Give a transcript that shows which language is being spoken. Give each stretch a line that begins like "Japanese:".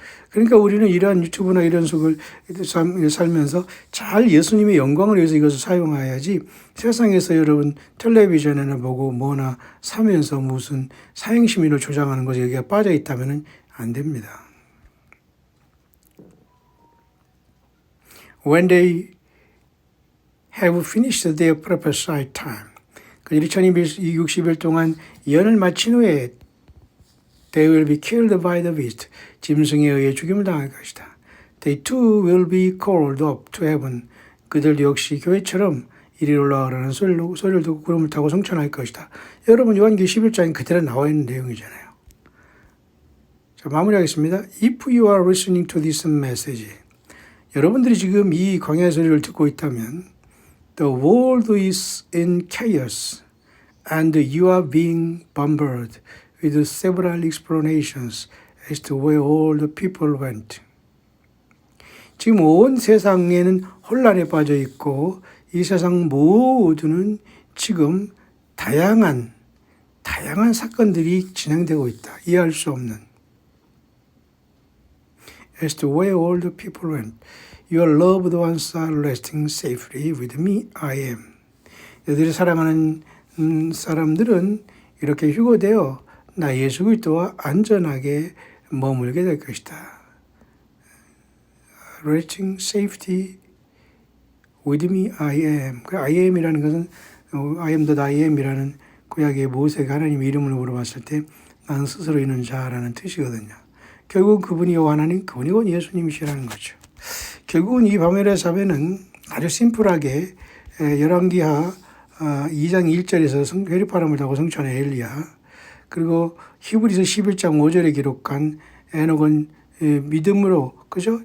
Korean: 그러니까 우리는 이러한 유튜브나 이런 속을 살면서 잘 예수님의 영광을 위해서 이것을 사용해야지 세상에서 여러분 텔레비전이나 보고 뭐나 사면서 무슨 사행시민을 조장하는 것에 여기가 빠져 있다면 안 됩니다.
English: When they have finished their prophesied time.
Korean: 그들이 1260일 동안 예언을 마친 후에
English: They will be killed by the beast.
Korean: 짐승에 의해 죽임을 당할 것이다.
English: They too will be called up to heaven.
Korean: 그들 역시 교회처럼 이리 올라가라는 소리를 듣고 구름을 타고 승천할 것이다. 여러분 요한계시 11장에 그대로 나와 있는 내용이잖아요. 자, 마무리하겠습니다.
English: If you are listening to this message.
Korean: 여러분들이 지금 이 광야의 소리를 듣고 있다면
English: The world is in chaos and you are being bombarded with several explanations as to where all the people went.
Korean: 지금 온 세상에는 혼란에 빠져 있고 이 세상 모두는 지금 다양한 사건들이 진행되고 있다. 이해할 수 없는.
English: As to where all the people went. Your loved ones are resting safely with me, I am.
Korean: 너희들이 사랑하는 사람들은 이렇게 휴거되어 나 예수 그리스도와 안전하게 머물게 될 것이다.
English: Resting safety with me, I am.
Korean: 그 I am이라는 것은
English: I am that I am
Korean: 이라는 구약의 모세가 하나님의 이름을 물어봤을 때 나는 스스로 있는 자라는 뜻이거든요. 결국 그분이 하나님, 그분이 곧 예수님이시라는 거죠. 결국은 이 바멜의 자매는 아주 심플하게 열왕기하 2장 1절에서 회리바람을 타고 승천한 엘리야, 그리고 히브리서 11장 5절에 기록한 에녹은 믿음으로 그죠?